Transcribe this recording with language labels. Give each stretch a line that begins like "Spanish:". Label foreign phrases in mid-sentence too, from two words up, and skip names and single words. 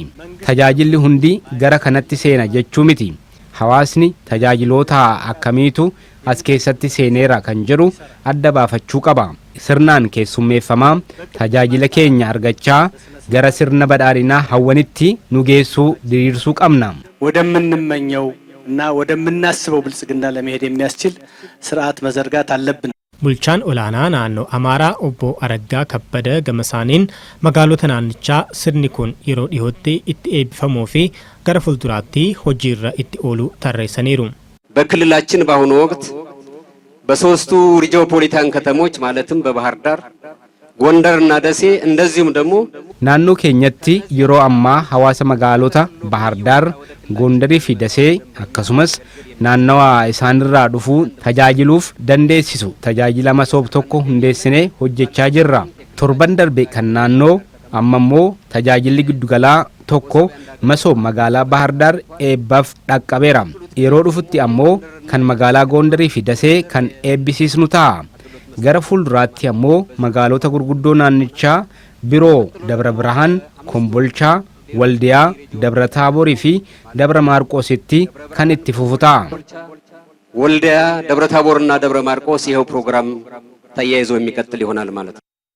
Oromo: Tajaajilli hundi gara kanatti seena jechuu miti. Hawaasni tajaajiloota akkamiitu as keessatti seeneera kan jedhu adda baafachuu qaba. Sirnaan keessummeeffamaa tajaajila keenya argachaa gara sirna badhaadhinaa hawwanitti nu geessuu diriirsuu qabna.
Amharic: ወደምንመኘው እና ወደምናስበው ብልጽግና ለመሄድ የሚያስችል ስርዓት መዘርጋት አለብን።
Oromo: Bulchaan olaanaa naannoo Amaaraa obbo Araggaa Kabbada Gamasaaniin magaalota naannichaa sirni kun yeroo dhiyootti itti eebbifamuu fi gara fuulduraatti hojiirra itti oolu tarreessaniiru.
Amharic: በክልላችን በአሁኑ ወቅት በሶስቱ ሪጂኦፖሊታን ከተሞች ማለትም በባህር ዳር ጎንደርና ደሴ እንደዚሁም ደግሞ
Oromo: naannoo keenyatti yeroo ammaa hawaasa magaalota Bahar Daar, Gondarii fi Dasee akkasumas naannawa isaanirraa dhufuu tajaajiluuf dandeessisu tajaajila Masoob tokko hundeessinee hojjechaa jirra. Torban darbe kan naannoo ammammoo tajaajilli giddugalaa tokko Masoob magaalaa Bahar Daar eebbaaf dhaqqabeera. Yeroo dhufutti ammoo kan magaalaa Gondarii fi Dasee kan eebbisiisnu ta'a. Gara fuulduraatti ammoo magaalota gurguddoo naannichaa biroo Dabra Birhaan, Kombolchaa, Waldiyaa, Dabra Taaborii fi Dabra Maarqoositti kan itti fufu ta'a.
Amharic: ወልዲያ፣ ደብረ ታቦርና ደብረ ማርቆስ ይሄው ፕሮግራም ተያይዞ የሚቀጥል ይሆናል ማለት ነው።